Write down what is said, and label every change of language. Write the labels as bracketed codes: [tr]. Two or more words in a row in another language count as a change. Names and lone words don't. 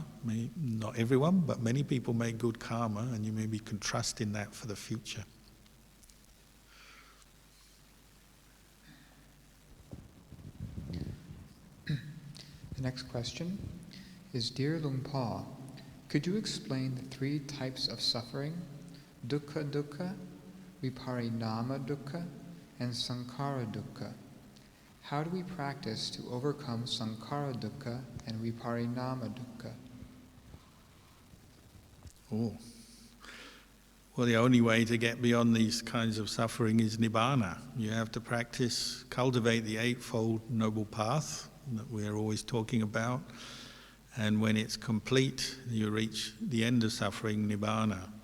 [en] Not everyone, but many people make good karma, and you maybe can trust in that for the future. The next question is, Dear Lungpa, could you explain the three types of suffering, [pi] dukkha dukkha, viparinama dukkha, and sankhara dukkha? [en] How do we practice to overcome [pi] sankhara dukkha [en] and [pi] viparinama dukkha? [en] Oh. Well, the only way to get beyond these kinds of suffering is nibbana. You have to practice, cultivate the Eightfold Noble Path that we're always talking about. And when it's complete, you reach the end of suffering, nibbana.